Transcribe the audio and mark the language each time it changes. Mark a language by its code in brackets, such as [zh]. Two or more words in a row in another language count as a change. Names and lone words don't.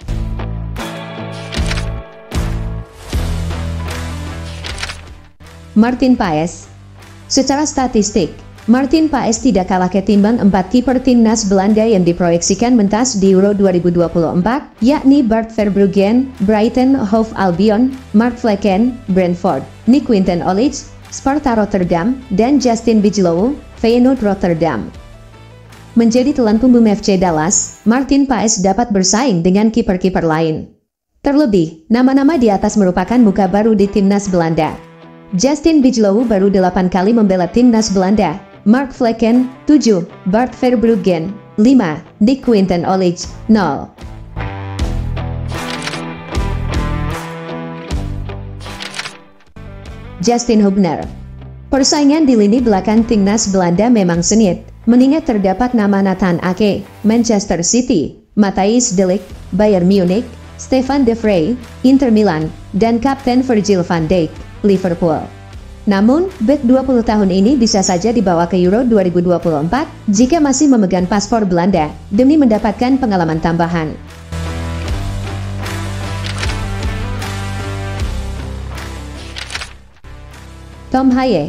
[id] Martin Paes. Secara statistik, Martin Paes tidak kalah ketimbang 4 kiper timnas Belanda yang diproyeksikan mentas di Euro 2024, yakni Bart Verbruggen, Brighton Hove Albion, Mark Flekken, Brentford, Nick Quinten Olic, Sparta Rotterdam, dan Justin Bijlow, Feyenoord Rotterdam. Menjadi tulang punggung FC Dallas, Martin Paes dapat bersaing dengan kiper-kiper lain. Terlebih, nama-nama di atas merupakan muka baru di timnas Belanda. Justin Bijlow baru 8 kali membela timnas Belanda, Mark Flekken, 7, Bart Verbruggen, 5, Nick Quinten Olic, 0. Justin Hubner. Persaingan di lini belakang timnas Belanda memang sengit, mengingat terdapat nama Nathan Ake, Manchester City, Matthijs de Ligt, Bayern Munich, Stefan de Vrij, Inter Milan, dan Kapten Virgil van Dijk, Liverpool. Namun, bek 20 tahun ini bisa saja dibawa ke Euro 2024 jika masih memegang paspor Belanda demi mendapatkan pengalaman tambahan. Tom Haye.